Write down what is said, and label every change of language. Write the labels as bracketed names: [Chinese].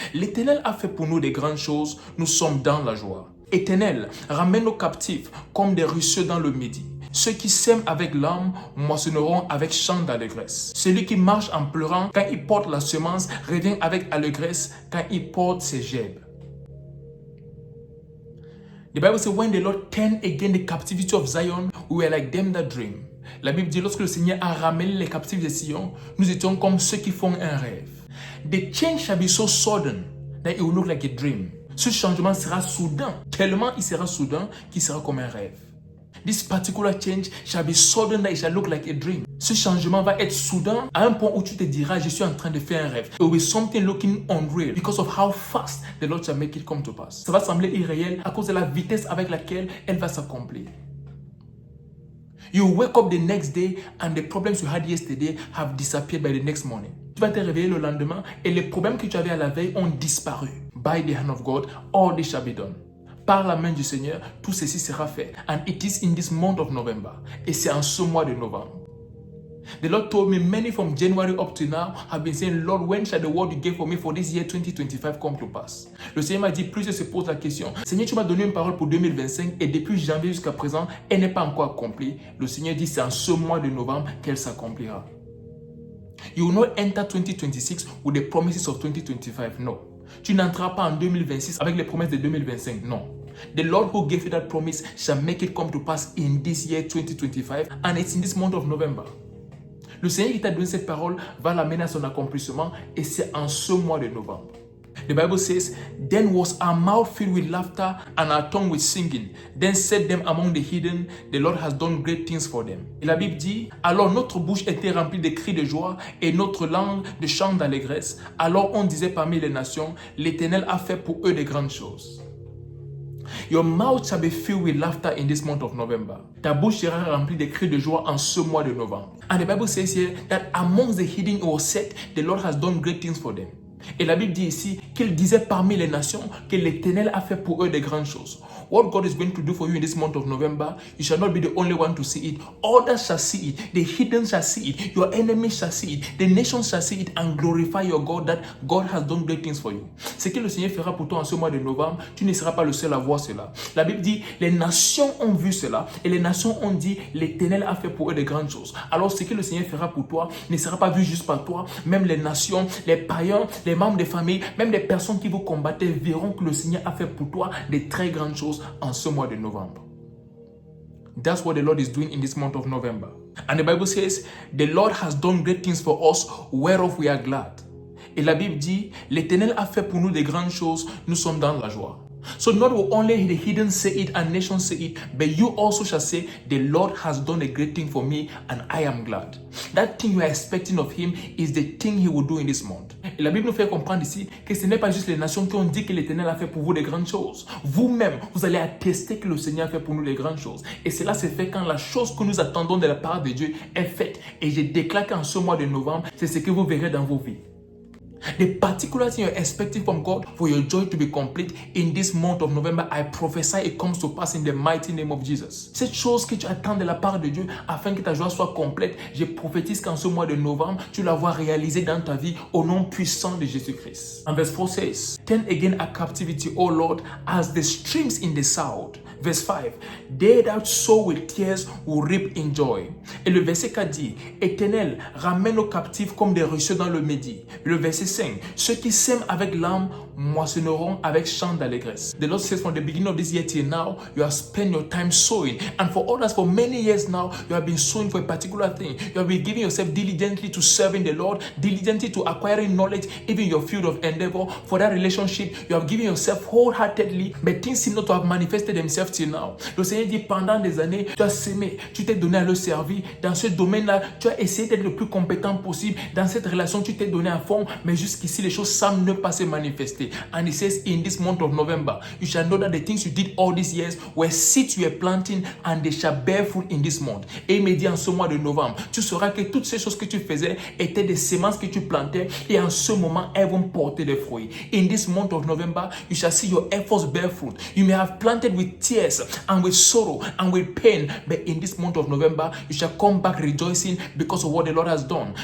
[French] L'Éternel a fait pour nous des grandes choses, nous sommes dans la joie. Éternel, ramène nos captifs comme des ruisseaux dans le midi. Ceux qui sèment avec larmes moissonneront avec chant d'allégresse. Celui qui marche en pleurant quand il porte la semence revient avec allégresse quand il porte ses gerbes. [English] The Bible says, when the Lord turned again the captivity of Zion, we were like them that dream. [French] La Bible dit, lorsque le Seigneur a ramené les captifs de Sion, nous étions comme ceux qui font un rêve. [English] The change shall be so sudden that it will look like a dream. [French] Ce changement sera soudain, tellement il sera soudain qu'il sera comme un rêve. [English] This particular change shall be sudden that it shall look like a dream. [French] Ce changement va être soudain à un point où tu te diras, je suis en train de faire un rêve. [English] It will be something looking unreal because of how fast the Lord shall make it come to pass. [French] Ça va sembler irréel à cause de la vitesse avec laquelle elle va s'accomplir. [English] You wake up the next day and the problems you had yesterday have disappeared by the next morning. [French] Tu vas te réveiller le lendemain et les problèmes que tu avais à la veille ont disparu. [English] By the hand of God, all this shall be done. [French] Par la main du Seigneur, tout ceci sera fait. [English] And it is in this month of November. [French] Et c'est en ce mois de novembre. [English] The Lord told me many from January up to now have been saying, Lord, when shall the word you gave for me for this year 2025 come to pass? [French] Le Seigneur m'a dit, plusieurs se posent la question, Seigneur, tu m'as donné une parole pour 2025 et depuis janvier jusqu'à présent, elle n'est pas encore accomplie. Le Seigneur dit, c'est en ce mois de novembre qu'elle s'accomplira. [English] You will not enter 2026 with the promises of 2025, no. [French] Tu n'entreras pas en 2026 avec les promesses de 2025, non. [English] The Lord who gave you that promise shall make it come to pass in this year 2025 and it's in this month of November. [French] Le Seigneur qui t'a donné cette parole va l'amener à son accomplissement et c'est en ce mois de novembre. [English] The Bible says, then was our mouth filled with laughter and our tongue with singing. Then said them among the heathen, the Lord has done great things for them. [French] Et la Bible dit, alors notre bouche était remplie de cris de joie et notre langue de chants d'allégresse. Alors on disait parmi les nations, l'Éternel a fait pour eux de grandes choses. [English] Your mouth shall be filled with laughter in this month of November. [French] Ta bouche sera remplie de cris de joie en ce mois de novembre. [English] And the Bible says here that amongst the heathen it was said, the Lord has done great things for them. [French] Et la Bible dit ici qu'il disait parmi les nations que l'Éternel a fait pour eux de grandes choses. [English] What God is going to do for you in this month of November, you shall not be the only one to see it. Others shall see it. The heathen shall see it. Your enemies shall see it. The nations shall see it and glorify your God that God has done great things for you. [French] Ce que le Seigneur fera pour toi en ce mois de novembre, tu ne seras pas le seul à voir cela. La Bible dit, les nations ont vu cela et les nations ont dit, l'Éternel a fait pour eux de grandes choses. Alors ce que le Seigneur fera pour toi ne sera pas vu juste par toi. Même les nations, les païens, les membres des familles, même les personnes qui vous combattaient verront que le Seigneur a fait pour toi de très grandes choses en ce mois de novembre. [English] That's what the Lord is doing in this month of November. And the Bible says, the Lord has done great things for us, whereof we are glad. [French] Et la Bible dit, l'Éternel a fait pour nous de grandes choses, nous sommes dans la joie. [English] So not only the heathen say it and nations say it, but you also shall say, the Lord has done a great thing for me and I am glad. That thing you are expecting of him is the thing he will do in this month. [French] Et la Bible nous fait comprendre ici que ce n'est pas juste les nations qui ont dit que l'Éternel a fait pour vous de grandes choses. Vous-même, vous allez attester que le Seigneur a fait pour nous de grandes choses. Et cela se fait quand la chose que nous attendons de la part de Dieu est faite. Et je déclare qu'en ce mois de novembre, c'est ce que vous verrez dans vos vies. [English] The particular thing you're expecting from God for your joy to be complete in this month of November, I prophesy it comes to pass in the mighty name of Jesus. [French] Cette chose que tu attends de la part de Dieu afin que ta joie soit complète, je prophétise qu'en ce mois de novembre, tu la vois réalisée dans ta vie au nom puissant de Jésus-Christ. [English] And verse 4 says, turn again our captivity, O Lord, as the streams in the south. Verse 5, they that sow with tears will reap in joy. [French] Et le verset 4 dit, Éternel, ramène nos captifs comme des ruisseaux dans le Midi. Le verset 5, ceux qui sèment avec larmes moissonneront avec chant d'allégresse. [English] The Lord says from the beginning of this year till now, you have spent your time sowing. And for others, for many years now, you have been sowing for a particular thing. You have been giving yourself diligently to serving the Lord, diligently to acquiring knowledge, even your field of endeavor. For that relationship, you have given yourself wholeheartedly, but things seem not to have manifested themselves till now. [French] Le Seigneur dit, pendant des années, tu as sémé, tu t'es donné à le servir. Dans ce domaine-là, tu as essayé d'être le plus compétent possible. Dans cette relation, tu t'es donné à fond, mais jusqu'ici, les choses semblent ne pas se manifester. [English] And he says, in this month of November, you shall know that the things you did all these years were seeds you were planting and they shall bear fruit in this month. [French] Et il me dit en ce mois de novembre, tu sauras que toutes ces choses que tu faisais étaient des semences que tu plantais et en ce moment, elles vont porter des fruits. [English] In this month of November, you shall see your efforts bear fruit. You may have planted with tears and with sorrow and with pain, but in this month of November, you shall come back rejoicing because of what the Lord has done.